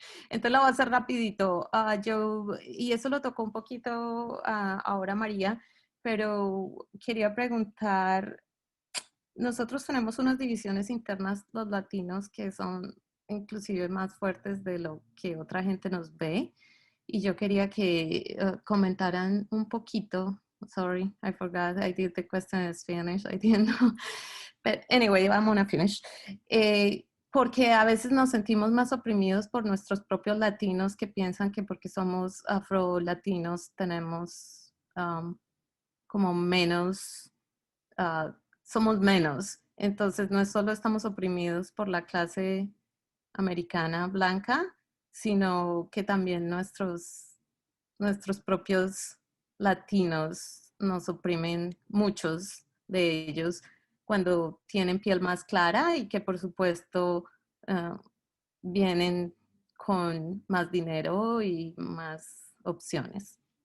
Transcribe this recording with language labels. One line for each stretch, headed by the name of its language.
Spanish: Entonces la voy a hacer rapidito. Y eso lo tocó un poquito ahora María, pero quería preguntar, nosotros tenemos unas divisiones internas, los latinos, que son inclusive más fuertes de lo que otra gente nos ve. Y yo quería que comentaran un poquito.
English: Sorry, I forgot. I did the question in Spanish. I didn't know. But anyway, I'm gonna finish.
Spanish: Porque a veces nos sentimos más oprimidos por nuestros propios latinos que piensan que porque somos afro-latinos tenemos como menos, somos menos. Entonces no es solo estamos oprimidos por la clase americana blanca, sino que también nuestros propios latinos nos oprimen, muchos de ellos, cuando tienen piel más clara y que por supuesto vienen con más dinero y más opciones.